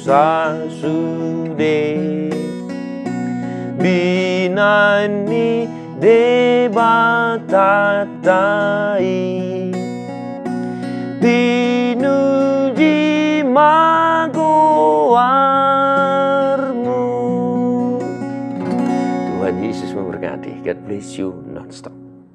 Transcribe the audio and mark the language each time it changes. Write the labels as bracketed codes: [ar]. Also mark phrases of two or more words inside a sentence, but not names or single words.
[bbc] sasude binani debatatai pinuji magoarmu. [id] Tuhan Yesus memberkati. [en] God bless you non-stop.